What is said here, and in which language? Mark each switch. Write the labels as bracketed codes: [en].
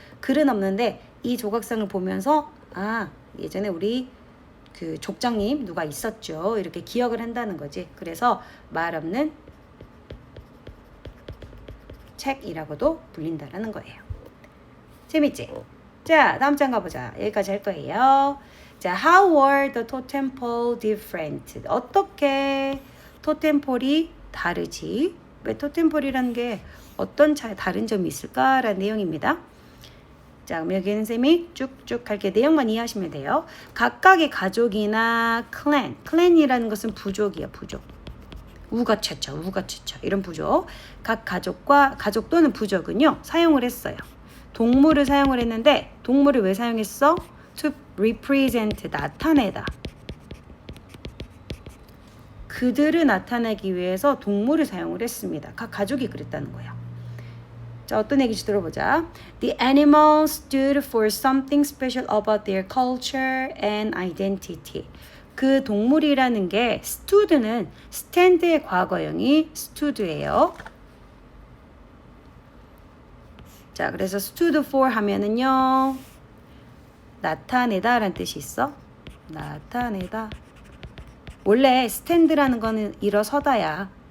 [ko] 글은 없는데 이 조각상을 보면서 예전에 우리 그 족장님 누가 있었죠. 이렇게 기억을 한다는 거지. 그래서 말 없는 책이라고도 불린다라는 거예요. 재밌지? 자, 다음 장 가보자. 여기까지 할 거예요. [en] 자, how were the totem pole different? [ko] 어떻게 토템폴이 다르지. 왜 토템폴이라는 게 어떤 다른 점이 있을까라는 내용입니다. 자, 그럼 여기는 쌤이 쭉쭉 할게. 내용만 이해하시면 돼요. 각각의 가족이나 클랜이라는 것은 부족이야, 부족. 우가최처 이런 부족. 각 가족 또는 부족은요 사용을 했어요. 동물을 사용을 했는데 동물을 왜 사용했어? [en] To represent, [ko] 나타내다. 그들을 나타내기 위해서 동물을 사용을 했습니다. 각 가족이 그랬다는 거야. 자, 어떤 얘기인지 들어보자. [en] The animals stood for something special about their culture and identity. [ko] 그 동물이라는 게 stood는 stand의 과거형이 stood예요. 자, 그래서 stood for 하면은요 나타내다 라는 뜻이 있어. 나타내다. 원래 stand라는 거는 일어서다야.